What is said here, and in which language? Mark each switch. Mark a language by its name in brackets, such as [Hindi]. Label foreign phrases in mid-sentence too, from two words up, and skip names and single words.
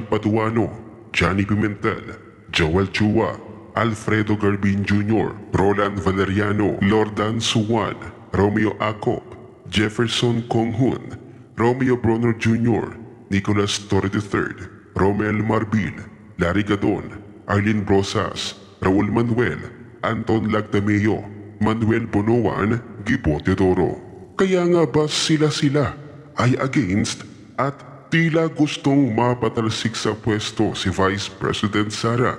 [Filipino] Paduano, Johnny Pimentel, Joel Chua, Alfredo Garbin Jr., Roland Valeriano, Lordan Suwan, Romeo Acop, Jefferson Konghun, Romeo Bronner Jr., Nicolas Torre III, Romel Marbil, Larry Gadon, Arlene Rosas, Raul Manuel, Anton Lagdameo, Manuel Bonoan, Gibo Teodoro. Kaya nga ba sila ay against at tila gustong mapatalsik sa pwesto si Vice President Sara?